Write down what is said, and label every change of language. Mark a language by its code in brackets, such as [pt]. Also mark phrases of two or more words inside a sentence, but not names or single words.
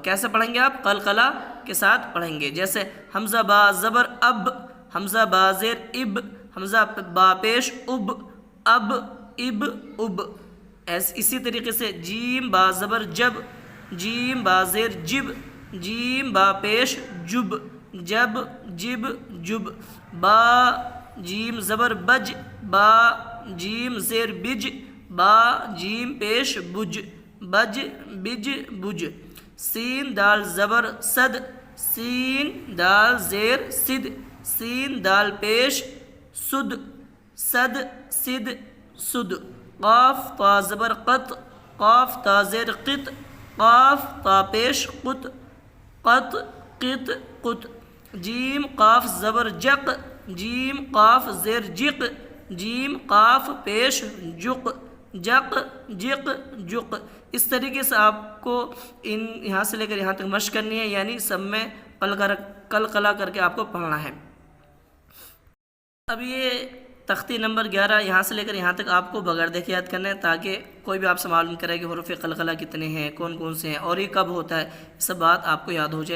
[ur] کیسے پڑھیں گے آپ؟ قلقلہ کے ساتھ پڑھیں گے۔ جیسے حمزہ با زبر اب، حمزہ با زیر اب، حمزہ با پیش اب، اب، اب، اب، اسی طریقے سے جیم با زبر جب، جیم با زیر جب، جیم با پیش جب، جب، جب، جب، با جیم زبر بج، با جیم زیر بج، با جیم پیش بج، بج، بج، بج، سین دال زبر صد، سین دال زیر صد، سین دال پیش سد، صد، صد، سد، قاف تا زبر قط، قاف تا زیر قط، قاف تا پیش قط، قط، قط، قط، جیم قاف زبر جق، جیم قاف زیر جق، جیم قاف پیش جق، جق، جق، جق۔ اس طریقے سے آپ کو یہاں سے لے کر یہاں تک مشق کرنی ہے، یعنی سب میں قلقلہ کر کے آپ کو پڑھنا ہے۔ اب یہ تختی نمبر 11 یہاں سے لے کر یہاں تک آپ کو بغیر دیکھے یاد کرنا ہے، تاکہ کوئی بھی آپ سے معلوم کرے کہ حروف قلقلہ کتنے ہیں، کون کون سے ہیں اور یہ کب ہوتا ہے، سب بات آپ کو یاد ہو جائے۔